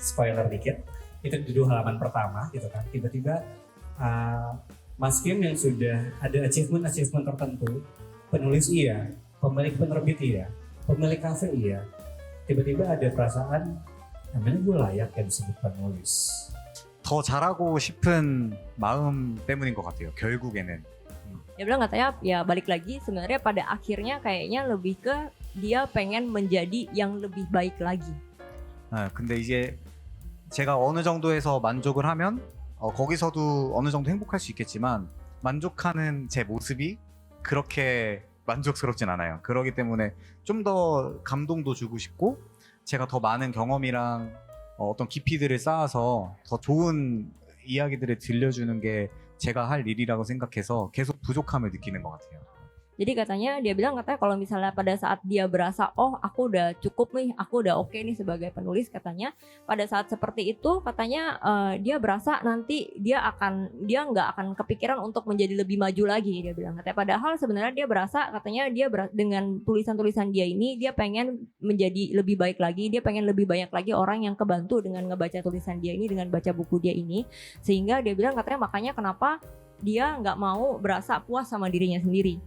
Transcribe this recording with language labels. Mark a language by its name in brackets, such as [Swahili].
[Indonesian] Spoiler dikit, itu di 2 halaman pertama gitu kan. Tiba-tiba Mas Kim yang sudah ada achievement tertentu, penulis iya, pemilik penerbit iya, pemilik kafe iya, tiba-tiba ada perasaan namanya gue layak ya disebut penulis. [Korean] 더 잘하고 싶은 마음 때문인 것 같아요. 결국에는. [Indonesian] Dia bilang katanya ya balik lagi sebenarnya pada akhirnya kayaknya lebih ke dia pengen menjadi yang lebih baik lagi. [Korean] 근데 이제 제가 어느 정도에서 만족을 하면 거기서도 어느 정도 행복할 수 있겠지만 만족하는 제 모습이 그렇게 만족스럽진 않아요. 그렇기 때문에 좀 더 감동도 주고 싶고 제가 더 많은 경험이랑 어떤 깊이들을 쌓아서 더 좋은 이야기들을 들려주는 게 제가 할 일이라고 생각해서 계속 부족함을 느끼는 것 같아요. [Indonesian] Jadi katanya dia bilang katanya kalau misalnya pada saat dia berasa oh aku udah cukup nih, aku udah oke nih sebagai penulis, katanya pada saat seperti itu katanya dia berasa nanti dia nggak akan kepikiran untuk menjadi lebih maju lagi, dia bilang katanya. Padahal sebenarnya dia berasa katanya dengan tulisan-tulisan dia ini dia pengen menjadi lebih baik lagi, dia pengen lebih banyak lagi orang yang kebantu dengan ngebaca tulisan dia ini, dengan baca buku dia ini, sehingga dia bilang katanya makanya kenapa dia nggak mau berasa puas sama dirinya sendiri.